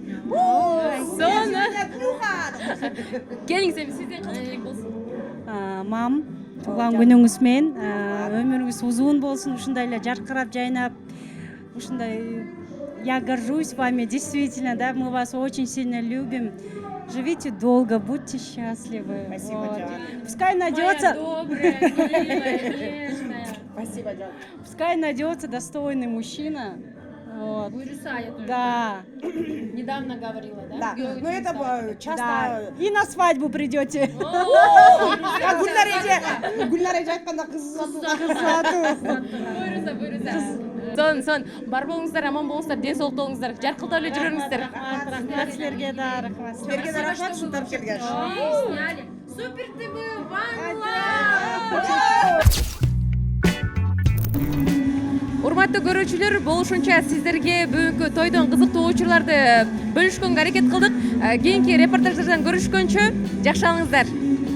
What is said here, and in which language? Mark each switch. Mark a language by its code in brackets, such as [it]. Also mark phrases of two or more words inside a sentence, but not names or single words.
[ky] Соны. Келиңиз эми сизден кандай тилек болсун? Мам, туган күнүңүз менен өмүрүңүз узун болсун, ушундай эле жаркырап жайнап, ушундай. [ru] Я горжусь вами, действительно, да, мы вас очень сильно любим. Живите долго, будьте счастливы. Спасибо, Джан. Пускай найдется. Добрая, милая, нежная. Спасибо, Джан. Пускай найдется достойный мужчина. Вот. Буйруса, я тоже. Да. Недавно говорила, да? Да, но это часто... Да. И на свадьбу придете. [ky] Гүлнар эже айтканда кыз сатуу. Буйруса. Сон бар болуңуздар, аман болуңуздар, ден соолукта болуңуздар, жаркылдап эле жүрүңүздөр. Рахмат силерге да, рахмат. Силерге да рахмат, ушунтип келгенсиз. [ru] Сняли. Супер ты был, [ky] Урматтуу көрүүчүлөр, болушунча сиздерге бүгүнкү тойдон кызыктуу учурларды бөлүшкөнгө аракет кылдык. Кийинки репортаждардан көрүшкөнчө жакшы алыңыздар.